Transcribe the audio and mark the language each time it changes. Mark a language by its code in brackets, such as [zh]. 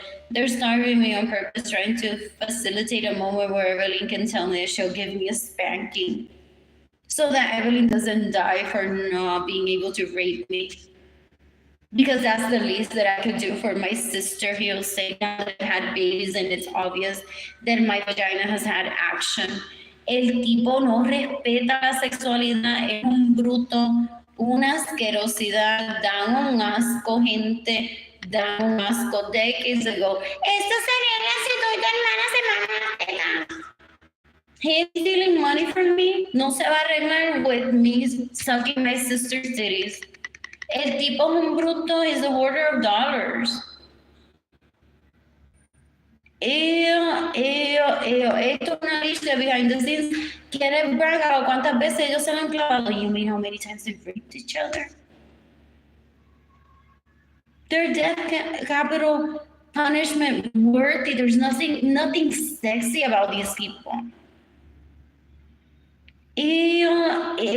[en] They're starving me on purpose, trying to facilitate a moment where Arlene can tell me that she'll give me a spanking so that Arlene doesn't die for not being able to rape me. Because that's the least that I could do for my sister. He'll say now that I had babies and it's obvious that my vagina has had action. [es] El tipo no respeta la sexualidad, es un bruto, una asquerosidad, dan un asco, gente, dan un asco. [en] Decades ago, [es] esto sería si tu hermana se mata. [en] He's stealing money from me, [es] no se va a arreglar [en] with me sucking my sister's titties. [es] El tipo es un bruto, [en] is a hoarder of dollars. [es] Esto es una lista [en] behind the scenes. [es] ¿Quiere [en] brag about [es] cuántas veces ellos se lo han clavado? [en] You mean how many times they've raped each other? They're death capital punishment worthy. There's nothing sexy about these people. Ew.